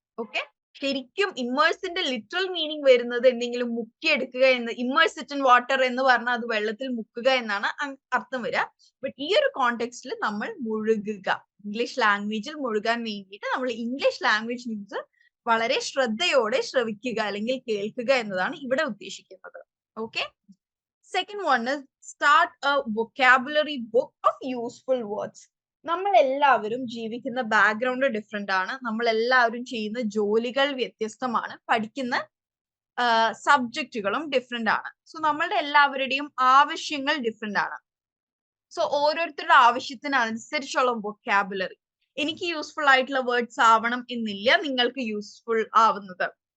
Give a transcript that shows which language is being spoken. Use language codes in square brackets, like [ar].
[ml] Okay, ശരിക്കും ഇമ്മേഴ്സിന്റെ literal meaning വരുന്നത് എന്തെങ്കിലും മുക്കിയെടുക്കുക എന്ന്, [en] immerse it in water [ml] എന്ന് പറഞ്ഞാൽ അത് വെള്ളത്തിൽ മുക്കുക എന്നാണ് അർത്ഥം വരിക. ബട്ട് ഈ ഒരു കോണ്ടെക്സ്റ്റിൽ നമ്മൾ മുഴുകുക, ഇംഗ്ലീഷ് ലാംഗ്വേജിൽ മുഴുകാൻ വേണ്ടിയിട്ട് നമ്മൾ ഇംഗ്ലീഷ് ലാംഗ്വേജ് ന്യൂസ് വളരെ ശ്രദ്ധയോടെ ശ്രവിക്കുക അല്ലെങ്കിൽ കേൾക്കുക എന്നതാണ് ഇവിടെ ഉദ്ദേശിക്കുന്നത്. [en] Okay, second one is start a vocabulary book of useful words. [ml] നമ്മൾ എല്ലാവരും ജീവിക്കുന്ന ബാക്ക്ഗ്രൗണ്ട് ഡിഫറെന്റ് ആണ്, നമ്മൾ എല്ലാവരും ചെയ്യുന്ന ജോലികൾ വ്യത്യസ്തമാണ്, പഠിക്കുന്ന സബ്ജക്റ്റുകളും ഡിഫറെന്റ് ആണ്. സോ നമ്മളുടെ എല്ലാവരുടെയും ആവശ്യങ്ങൾ ഡിഫറെന്റ് ആണ്. സോ ഓരോരുത്തരുടെ ആവശ്യത്തിനനുസരിച്ചുള്ള വൊക്കാബുലറി, എനിക്ക് യൂസ്ഫുൾ ആയിട്ടുള്ള വേർഡ്സ് ആവണം എന്നില്ല നിങ്ങൾക്ക് യൂസ്ഫുൾ ആവുന്നത്.